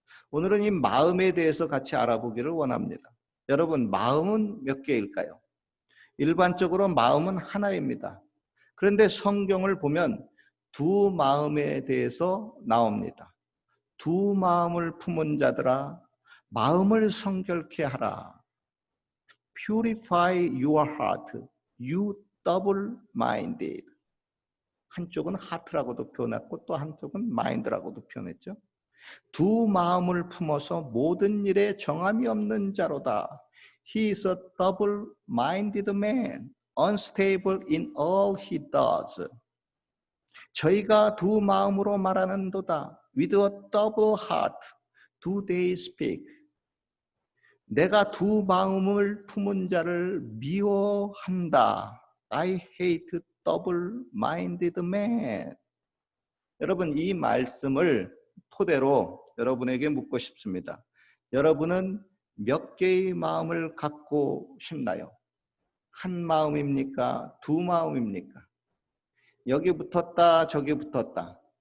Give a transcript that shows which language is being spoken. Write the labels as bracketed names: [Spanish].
[Korean] 오늘은 이 마음에 대해서 같이 알아보기를 원합니다. 여러분, 마음은 몇 개일까요? 일반적으로 마음은 하나입니다. 그런데 성경을 보면 두 마음에 대해서 나옵니다. 두 마음을 품은 자들아, 마음을 성결케 하라. [English] Purify your heart, you double-minded. [Korean] 한쪽은 하트라고도 표현했고 또 한쪽은 마인드라고도 표현했죠. 두 마음을 품어서 모든 일에 정함이 없는 자로다. [English] He is a double-minded man, unstable in all he does. [Korean] 저희가 두 마음으로 말하는도다. [English] With a double heart, do they speak. [Korean] 내가 두 마음을 품은 자를 미워한다. [English] I hate double-minded man. [Korean] 여러분, 이 말씀을 토대로 여러분에게 묻고 싶습니다. 여러분은 몇 개의 마음을 갖고 싶나요? 한 마음입니까? 두 마음입니까? 여기 붙었다, 저기 붙었다.